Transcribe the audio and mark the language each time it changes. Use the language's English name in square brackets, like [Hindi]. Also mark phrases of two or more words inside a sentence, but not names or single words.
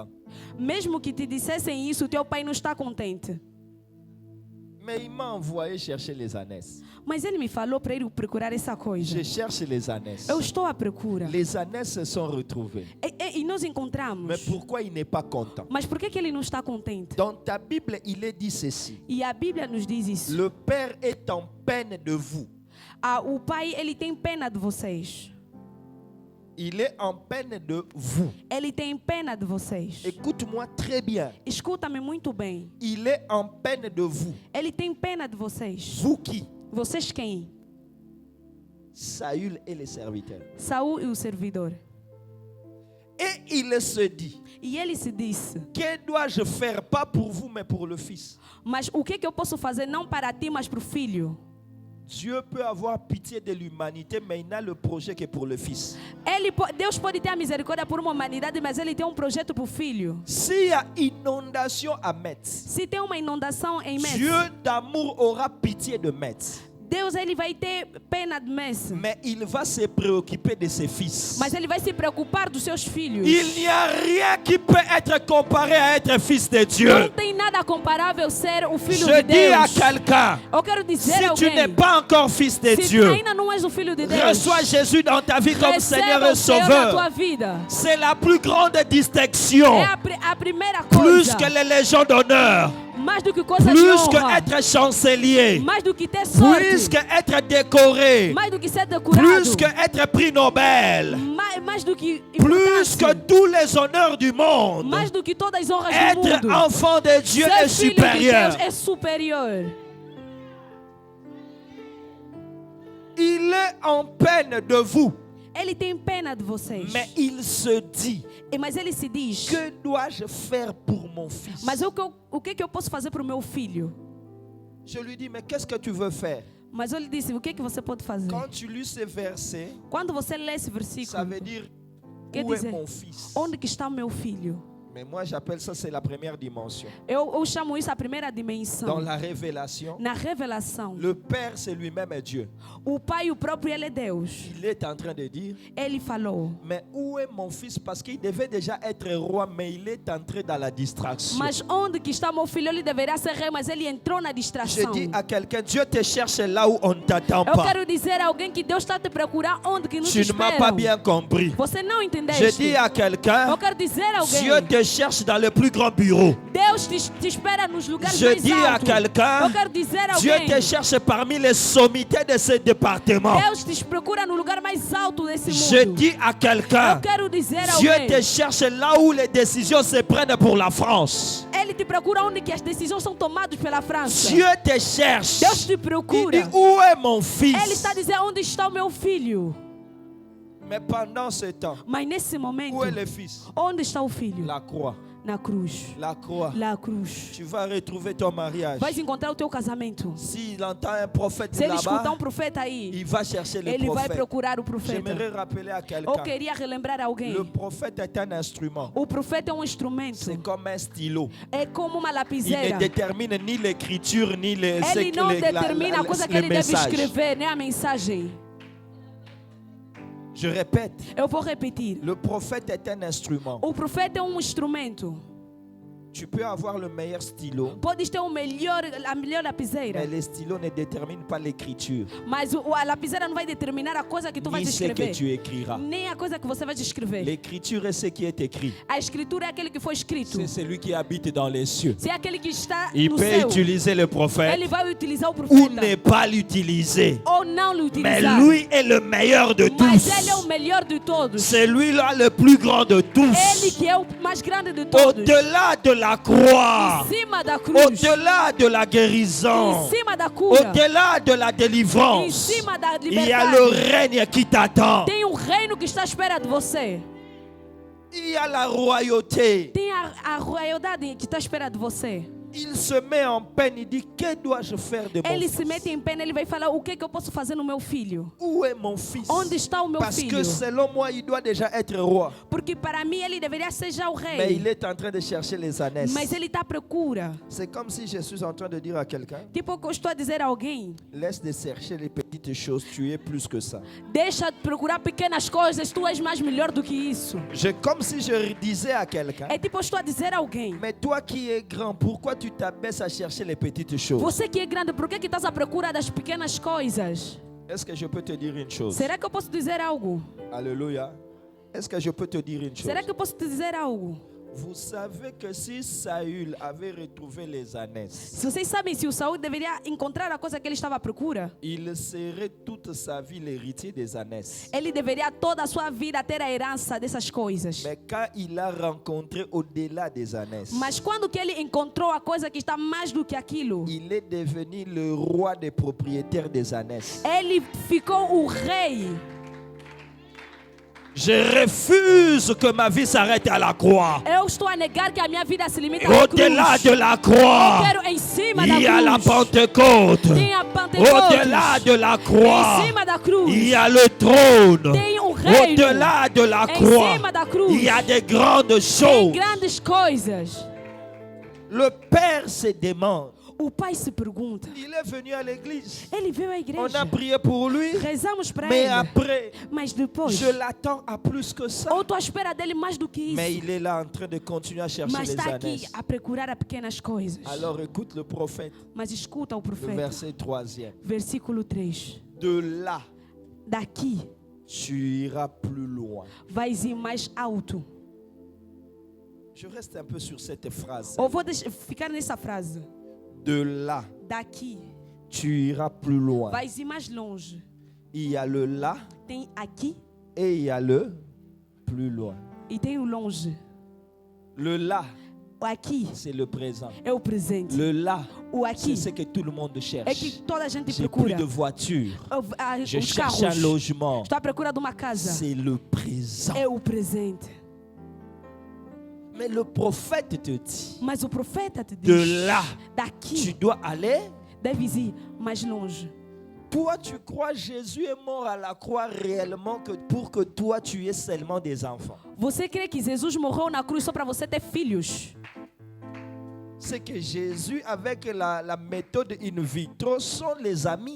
[Portuguese] mesmo que te dissessem isso, teu pai não está contente. [French] Mais il m'a envoyé chercher les ânesses. [Portuguese] Mas ele me falou para ir procurar essa coisa. [French] Je cherche les ânesses. [Portuguese] Eu estou à procura. [French] Les ânesses se sont retrouvées. [Portuguese] E nós encontramos. [French] Mais pourquoi il n'est pas content? [Portuguese] Mas por que ele não está contente? [French] Dans ta Bible, il est dit ceci. [Portuguese] E a Bíblia nos diz isso. [French] Le Père est en peine de vous. [Portuguese] O pai, ele tem pena de vocês. [French] Il est en peine de vous. [Portuguese] Ele tem pena de vocês. [French] Écoute-moi très bien. [Portuguese] Escuta-me muito bem. [French] Il est en peine de vous. [Portuguese] Ele tem pena de vocês. [French] Vous qui? [Portuguese] Vocês quem? [French] Saül et les serviteurs. [Portuguese] Saul e o servidor. [French] Et il se dit, [Portuguese] E ele se disse: [French] que dois-je faire, pas pour vous, mais pour le Fils? [Portuguese] mas o que eu posso fazer não para ti, mas para o filho? [French] Dieu peut avoir pitié de l'humanité, mais il n'a le projet que pour le Fils. [Portuguese] Deus pode ter a misericórdia por uma humanidade, mas ele tem um projeto para o filho. [French] S'il y a inondation à Metz, [Portuguese] Se tem uma inundação em Metz, [French] Dieu d'amour aura pitié de Metz. [Portuguese] Deus ele vai ter pena de Metz. [French] Mais il va se préoccuper de ses fils. [Portuguese] Mas ele vai se preocupar dos seus filhos. [French] Il n'y a rien qui peut être comparé à être fils de [Portuguese] Não [French] Dieu. [Portuguese] tem nada comparável ser o filho [French] Je [Portuguese] de [French] dis à [Portuguese] Deus. [French] quelqu'un, [Portuguese] Eu quero dizer [French] si [Portuguese] a [French] tu n'es [Portuguese] alguém, [French] pas encore fils de [Portuguese] se [French] Dieu, [Portuguese] ainda não és o filho de Deus, [French] reçois Jésus dans ta vie comme Seigneur [Portuguese] receba [French] et [Portuguese] o Senhor na tua [French] Sauveur. [Portuguese] vida. [French] C'est la plus grande distinction. [Portuguese] É a primeira [French] Plus [Portuguese] coisa. [French] que les légions d'honneur. [Portuguese] Mais do que coisas de [French] Plus que [Portuguese] honra. [French] être chancelier. [Portuguese] Mais do que ter sorte. [French] Plus que être décoré. [Portuguese] Mais do que ser decorado. [French] Plus que être prix Nobel. [Portuguese] Mais do que [French] Plus que [Portuguese] importância. [French] tous les honneurs du monde. [Portuguese] Mais do que todas as honras do [French] Être [Portuguese] mundo. [French] enfant de Dieu [Portuguese] Ser [French] est [Portuguese] filho de [French] supérieur. [Portuguese] Deus é superior. [French] Il est en peine de vous. [Portuguese] Ele tem pena de vocês. [French] Mais il se dit, [Portuguese] Mas ele se diz: [French] que dois-je faire pour mon fils? [Portuguese] mas o que eu posso fazer para o meu filho? [French] Je lui dis, mais qu'est-ce que tu veux faire? [Portuguese] Mas eu lhe disse: o que você pode fazer? [French] Quand tu lis ce verset, [Portuguese] Quando você lê esse [French] ça [Portuguese] versículo, [French] veut dire, [Portuguese] quer [French] où est [Portuguese] dizer, [French] mon fils? [Portuguese] onde que está o meu filho? [French] Mais moi, j'appelle ça, c'est la première dimension. [Portuguese] Eu chamo isso a primeira dimensão. [French] Dans la révélation, [Portuguese] Na revelação, [French] le Père, c'est lui-même est Dieu. [Portuguese] o Pai, o próprio, ele é Deus. [French] Il est en train de dire, [Portuguese] Ele falou: [French] mais où est mon fils? Parce qu'il devait déjà être roi, mais il est entré dans la distraction. [Portuguese] mas onde que está meu filho? Ele deveria ser rei, mas ele entrou na [French] Je [Portuguese] distração. [French] dis à quelqu'un, Dieu te cherche là où on ne t'attend [Portuguese] Eu [French] pas. [Portuguese] quero dizer a alguém que Deus está te procurando onde que não te [French] Tu ne m'as pas [Portuguese] esperam. [French] bien compris. [Portuguese] Você não entendeste? [French] Je dis à quelqu'un, [Portuguese] Eu quero dizer a alguém: [French] Dieu te cherche dans le plus grand bureau. [Portuguese] Deus te espera nos lugares [French] Je [Portuguese] mais [French] dis à [Portuguese] altos. [French] quelqu'un, [Portuguese] Eu quero dizer a [French] Dieu [Portuguese] alguém: [French] te cherche parmi les sommités de ce département. [Portuguese] Deus te procura no lugar mais alto desse [French] Je [Portuguese] mundo. [French] dis à quelqu'un, [Portuguese] Eu quero dizer a [French] Dieu [Portuguese] alguém: [French] te cherche là où les décisions se prennent pour la France. [Portuguese] Ele te procura onde que as decisões são tomadas pela França. [French] Dieu te cherche. [Portuguese] Deus te [French] Il [Portuguese] procura. [French] dit, où est mon [Portuguese] Ele [French] fils? [Portuguese] está dizendo: onde está o meu filho? [French] Mais pendant ce temps, [Portuguese] Mas nesse momento, [French] où est le fils? [Portuguese] onde está o filho? [French] La croix. [Portuguese] Na cruz. [French] La croix. [Portuguese] La cruz. [French] Tu vas retrouver ton mariage. [Portuguese] Vais encontrar o teu casamento. [French] S'il entend un prophète [Portuguese] Se ele escutar [French] là-bas, [Portuguese] um profeta aí, [French] il va chercher le [Portuguese] ele vai [French] prophète. [Portuguese] procurar o profeta. [French] J'aimerais rappeler à [Portuguese] Eu [French] quelqu'un, [Portuguese] queria relembrar alguém. [French] le prophète est un instrument. [Portuguese] O profeta é um instrumento. [French] C'est comme un stylo. [Portuguese] É como uma [French] Il ne [Portuguese] lapiseira. [French] détermine ni l'écriture, ni les, [Portuguese] Ele não determina a coisa que ele deve [French] messages. [Portuguese] escrever, nem a mensagem. [French] Je répète, [Portuguese] Eu vou repetir. [French] le prophète est un instrument. [Portuguese] O profeta é um instrumento. [French] Tu peux avoir le meilleur stylo, [Portuguese] Podes ter a melhor lapiseira, [French] mais les stylos ne déterminent pas l'écriture, [Portuguese] mas a lapiseira não vai determinar a coisa que tu vais [French] ni ce que [Portuguese] escrever, [French] tu écriras. [Portuguese] nem a coisa que você vai escrever. [French] L'écriture est ce qui est écrit. [Portuguese] A escritura é aquele que foi escrito. [French] C'est celui qui habite dans les cieux. [Portuguese] Se é aquele que está [French] Il [Portuguese] no [French] peut [Portuguese] céu, [French] utiliser le prophète [Portuguese] ele vai utilizar o [French] ou [Portuguese] profeta [French] ne pas l'utiliser. [Portuguese] ou não lhe [French] Mais [Portuguese] utilizar. [French] lui est le meilleur de [Portuguese] Mas [French] tous. [Portuguese] ele é o melhor de todos. [French] C'est lui-là le plus grand de [Portuguese] Ele [French] tous. [Portuguese] que é o mais grande de todos. [French] Au-delà de la croix, [Portuguese] Em cima da cruz, [French] au-delà de la [Portuguese] em [French] guérison, [Portuguese] cima da cura, [French] au-delà de la [Portuguese] em [French] délivrance, [Portuguese] cima da [French] il y a le [Portuguese] liberdade, [French] règne qui t'attend. [Portuguese] tem um reino que está à espera de você. [French] Il y a la royauté. [Portuguese] Tem a royaldade que está à espera de você. [French] Il se met en peine, il dit, que dois-je faire de mon [Portuguese] Ele se [French] fils? [Portuguese] mete em pena, ele vai falar o que eu posso fazer no meu filho. [French] Où est mon fils? [Portuguese] Onde está o meu [French] Parce que [Portuguese] filho? [French] selon moi, il doit déjà être roi. [Portuguese] Porque para mim ele deveria ser já o [French] Mais [Portuguese] rei. [French] il est en train de chercher les ânesses. [Portuguese] Mas ele está à procura. [French] C'est comme si je suis en train de dire à quelqu'un, [Portuguese] Tipo, eu estou a dizer a alguém, [French] laisse de chercher les petites choses, tu es plus que ça. [Portuguese] deixa de procurar pequenas coisas, tu és mais melhor do que isso. [French] Comme si je disais à quelqu'un, [Portuguese] É tipo, eu estou a dizer a alguém, [French] mais toi qui es grand, pourquoi tu t'abaisses à chercher les petites choses? [Portuguese] você que é grande, por que estás à procura das pequenas coisas? [French] Est-ce que je peux te dire une chose? [Portuguese] Será que eu posso dizer algo? [French] Alléluia. Est-ce que je peux te dire une chose? [Portuguese] Será que eu posso te dizer algo? [French] Vous savez que si Saül avait retrouvé les ânesses, [Portuguese] Se vocês sabem, se o Saul deveria encontrar a coisa que ele estava à procura, [French] il serait toute sa vie l'héritier des ânesses. [Portuguese] ele deveria toda a sua vida ter a herança dessas coisas. [French] Mais quand il a rencontré au-delà des ânesses, [Portuguese] Mas quando que ele encontrou a coisa que está mais do que aquilo, [French] il est devenu le roi des propriétaires des ânesses. [Portuguese] ele ficou o rei. [French] Je refuse que ma vie s'arrête à la croix. [Portuguese] Eu estou a negar que a minha vida se limita à [French] Au-delà [Portuguese] cruz. [French] de la croix, [Portuguese] Eu quero em cima [French] il y [Portuguese] da [French] a la [Portuguese] cruz. [French] Pentecôte. [Portuguese] Tem a Pentecostes. [French] Au-delà de la croix, [Portuguese] Em cima da cruz. [French] il y a le trône. [Portuguese] Tem um reino. [French] Au-delà de la [Portuguese] Em [French] croix, [Portuguese] cima da cruz. [French] il y a des grandes [Portuguese] Tem [French] choses. [Portuguese] grandes coisas. [French] Le Père se demande. [Portuguese] O pai se pergunta. [French] Il est venu à l'église. [Portuguese] Ele veio à [French] On a [Portuguese] igreja. [French] prié pour lui. [Portuguese] Rezamos para [French] Mais [Portuguese] ele. [French] après, [Portuguese] Mas depois, [French] je l'attends à plus que ça. [Portuguese] ou estou à espera dele mais do que [French] Mais [Portuguese] isso. [French] il est là en train de continuer à chercher [Portuguese] Mas [French] les [Portuguese] está aqui [French] ânesses. [Portuguese] a procurar a pequenas coisas. [French] Alors écoute le prophète, [Portuguese] Mas escuta o [French] le [Portuguese] profeta. [French] verset 3e. [Portuguese] Versículo 3. [French] De là, [Portuguese] Daqui [French] tu iras plus loin. [Portuguese] vais ir mais alto. [French] Je reste un peu sur cette phrase. [Portuguese] Ou vou ficar nessa frase. [French] De là, [Portuguese] Daqui [French] tu iras plus loin. [Portuguese] vais ir mais longe. [French] Il y a le là [Portuguese] Tem aqui [French] et il y a le plus loin. [Portuguese] e tem o longe. [French] Le là, [Portuguese] O aqui [French] c'est le présent. [Portuguese] é o presente. [French] Le là, [Portuguese] O [French] c'est [Portuguese] aqui [French] ce que tout le monde [Portuguese] é [French] cherche. [Portuguese] que toda a gente [French] J'ai plus [Portuguese] procura. [French] de voiture. Je [Portuguese] Os [French] cherche [Portuguese] carros. [French] un logement. [Portuguese] Estou à procura de uma casa. [French] C'est le présent. [Portuguese] É o presente. [French] Mais le prophète te dit, [Portuguese] Mas o profeta te [French] de [Portuguese] diz: [French] là, tu [Portuguese] daqui [French] dois aller. [Portuguese] deves ir mais longe. [French] Toi, tu crois Jésus est mort à la croix réellement que pour que toi, tu aies seulement des enfants. [Portuguese] Você crê que Jesus morreu na cruz só para você ter filhos? [French] C'est que Jésus, avec la méthode in vitro, sont les amis.